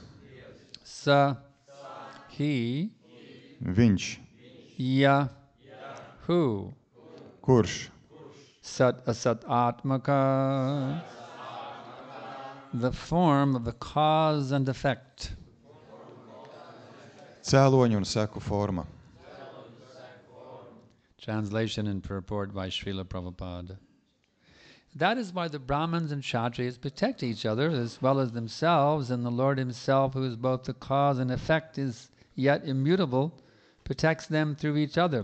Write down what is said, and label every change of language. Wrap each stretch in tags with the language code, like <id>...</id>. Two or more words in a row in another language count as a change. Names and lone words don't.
<en>Sa he</en> <lv>viņš,</lv> <en>Ya who</en> <lv>kurš</lv> <sa>Sat Asat Atmaka</sa> <en>the form of the cause and effect.</en> <lv>cēloņu un seku forma.</lv> <en>Translation and purport by Srila Prabhupada. That is why the Brahmins and Kshatriyas protect each other as well as themselves, and the Lord himself, who is both the cause and effect, is yet immutable, protects them through each other.</en>